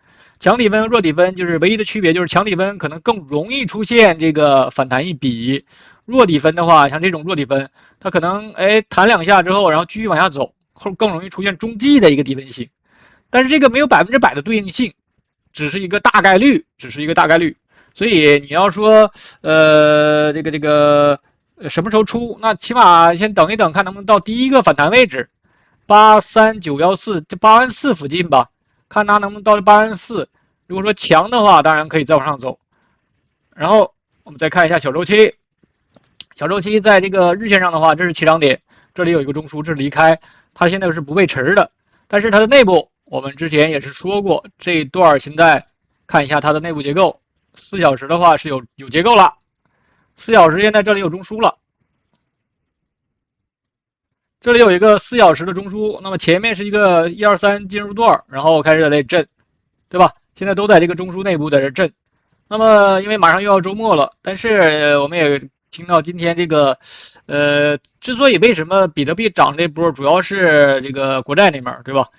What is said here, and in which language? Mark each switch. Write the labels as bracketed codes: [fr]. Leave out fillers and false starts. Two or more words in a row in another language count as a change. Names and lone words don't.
[zh] 強底分和弱底分就是唯一的區別，就是強底分可能更容易出現這個反彈一筆，弱底分的話，像這種弱底分，它可能彈2下之後，然後繼續往下走，後更容易出現中繼的一個底分型。但是這個沒有100%的對應性，只是一個大概率，所以你要說什麼時候出，那起碼先等一等，看能不能到第一個反彈位置83914，這84000附近吧，看它能不能到84000。如果說強的話，當然可以再往上走。然後我们再看一下小周期，小周期在这个日線上的話，這是起漲點，這裡有一個中樞，這是離開，它現在是不背馳的，但是它的內部。我們之前也是說過，這一段現在看一下它的內部結構，4小時的話是有結構了，4小時現在這裡有中樞了，這裡有一個4小時的中樞，那麼前面是一個1、2、3進入段，然後開始在這裡震，對吧？現在都在這個中樞內部在這震。那麼因為馬上又要周末了，但是我們也聽到今天這個之所以為什麼比特幣漲這波，主要是這個國債那邊，對吧？